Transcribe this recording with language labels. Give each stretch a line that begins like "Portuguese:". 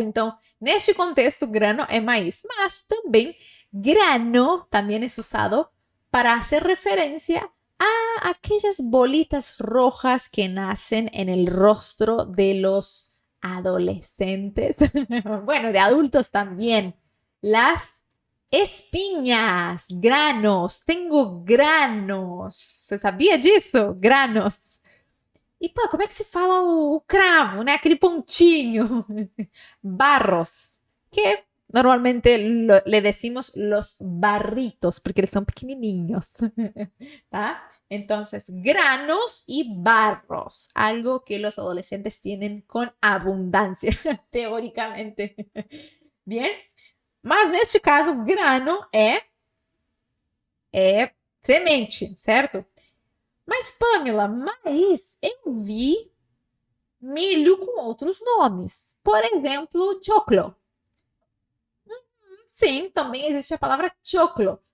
Portuguese: Então, neste contexto, grano é maíz. Mas também, grano também é usado para fazer referência a
Spanish: aquellas bolitas rojas que nacen en el rostro de los adolescentes. Bueno, de adultos también. Las espinhas, granos. Tengo granos.
Portuguese: Você sabia disso? Granos. E, pô, como é que se fala o cravo, né? Aquele pontinho. Barros.
Spanish: Que normalmente le decimos los barritos, porque
Portuguese: eles são pequenininhos, tá?
Spanish: Entonces, granos y barros, algo que los adolescentes tienen con abundancia, teóricamente. Bien?
Portuguese: Mas neste caso, grano é semente, certo? Mas, Pamela, mas eu vi milho com outros nomes. Por exemplo, choclo. Sim, também existe a palavra choclo.